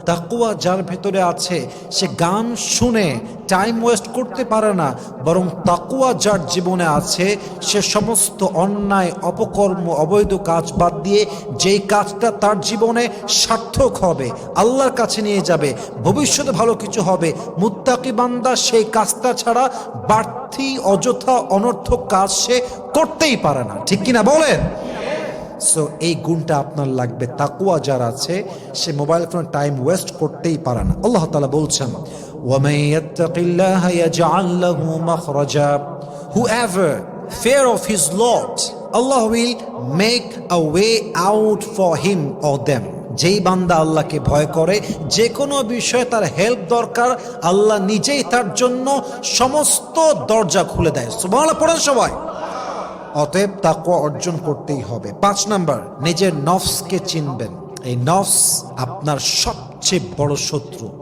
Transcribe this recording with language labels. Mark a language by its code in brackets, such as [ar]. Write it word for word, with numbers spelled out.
[bn] তাকওয়া যার ভেতরে আছে, সে গান শুনে টাইম ওয়েস্ট করতে পারে না, বরং তাকওয়া যার জীবনে আছে, সে সমস্ত অন্যায়, অপকর্ম, অবৈধ কাজ বাদ দিয়ে যেই কাজটা তার জীবনে সার্থক হবে, আল্লাহর কাছে নিয়ে যাবে, ভবিষ্যতে ভালো কিছু হবে, মুত্তাকি বান্দা সেই কাজটা ছাড়া বাড়তি অযথা অনর্থক কাজ সে করতেই পারে না, ঠিক কিনা বলেন? সো এই গুণটা আপনার লাগবে। তাকওয়া যার আছে, সে মোবাইল ফোন টাইম ওয়েস্ট করতেই পারে না। আল্লাহ তাআলা বলছেন, [ar] وَمَن يَتَّقِ اللَّهَ يَجْعَل لَّهُ مَخْرَجًا, [en] whoever fear of his Lord, Allah will make a way out for him or them. [bn] যেই বান্দা আল্লাহকে ভয় করে, যে কোনো বিষয়ে তার হেল্প দরকার, আল্লাহ নিজেই তার জন্য সমস্ত দরজা খুলে দেয়। সুবহানাল্লাহ পড়েন সবাই। অতএব তাকওয়া অর্জন করতেই হবে। পাঁচ নাম্বার, নিজের নফসকে চিনবেন। এই নফস আপনার সবচেয়ে বড় শত্রু।